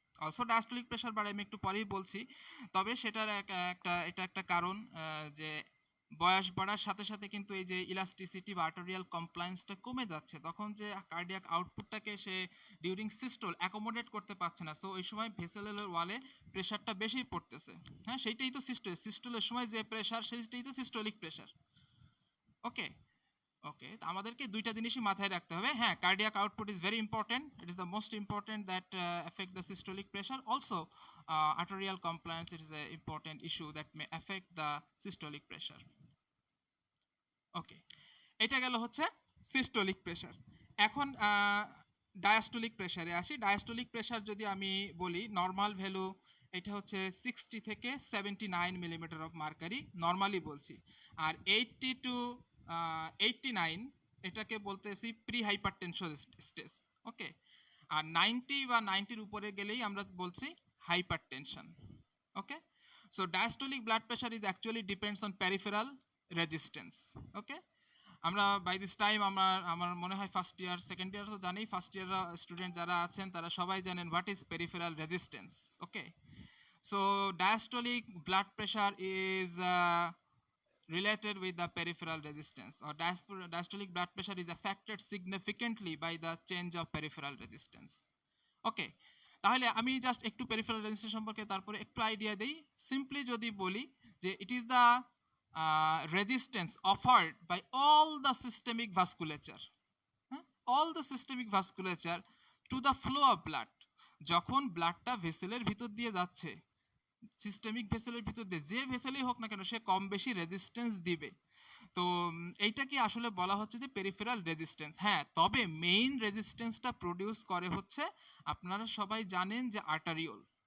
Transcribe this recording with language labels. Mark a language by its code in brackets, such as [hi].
[en] Also diastolic pressure [bn] বাড়ে, আমি একটু পরেই বলছি। তবে সেটার এটা একটা কারণ যে বয়স বাড়ার সাথে সাথে কিন্তু এই যে ইলাস্টিসিটি বা আর্টেরিয়াল কমপ্লায়েন্সটা কমে যাচ্ছে, তখন যে কার্ডিয়াক আউটপুটটাকে সে ডিউরিং সিস্টোল অ্যাকোমোডেট করতে পারছে না, সো ওই সময় ভেসেলের ওয়ালে প্রেশারটা বেশি পড়তেছে। হ্যাঁ, সেইটাই তো সিস্টোলের সময় যে প্রেশার সেইটাই তো সিস্টোলিক প্রেশার। ওকে, ওকে, আমাদেরকে দুইটা জিনিসই মাথায় রাখতে হবে। [en] হ্যাঁ, cardiac output is very important, it is the most important that affect the systolic pressure. Also arterial compliance is an important issue that may affect the systolic pressure. [bn] ওকে, এটা গেল হচ্ছে সিস্টোলিক প্রেশার। এখন ডায়াস্টোলিক প্রেশারে আসি। Diastolic pressure যদি আমি বলি normal value, এটা হচ্ছে 60 থেকে 79 মিলিমিটার অফ মার্কারি, নর্মালি বলছি। আর 80 টু 89 এটাকে বলতেছি প্রি হাইপারটেনশন স্টেজ। ওকে, আর 90 বা 90-র উপরে গেলেই আমরা বলছি hypertension. [en] Okay, so diastolic blood pressure is actually depends on peripheral resistance. [bn] ওকে, আমরা [en] by this time [bn] আমার মনে হয় ফার্স্ট ইয়ার সেকেন্ড ইয়ার তো জানেই, ফার্স্ট ইয়ার স্টুডেন্ট যারা আছেন তারা সবাই জানেন [en] What is peripheral resistance. Okay, so diastolic blood pressure is related with the peripheral resistance, or diastolic blood pressure is affected significantly by the change of peripheral resistance. [bn] ওকে, তাহলে আমি just একটু peripheral resistance সম্পর্কে তারপরে একটু idea দেই। Simply যদি বলি যে [en] It is the resistance offered by all the systemic vasculature, all the systemic vasculature to the flow of blood. [bn] যখন ব্লাডটা ভেসেলের ভিতর দিয়ে যাচ্ছে, সিস্টেমিক ভেসেলের ভিতর দিয়ে যে ভেসেলই হোক না কেন, সে কম বেশি রেজিস্ট্যান্স দিবে। তো এইটা কি আসলে বলা হচ্ছে যে পেরিফেরাল রেজিস্ট্যান্স। হ্যাঁ, তবে মেইন রেজিস্ট্যান্সটা প্রডিউস করে হচ্ছে, আপনারা সবাই জানেন যে আর্টারিওল।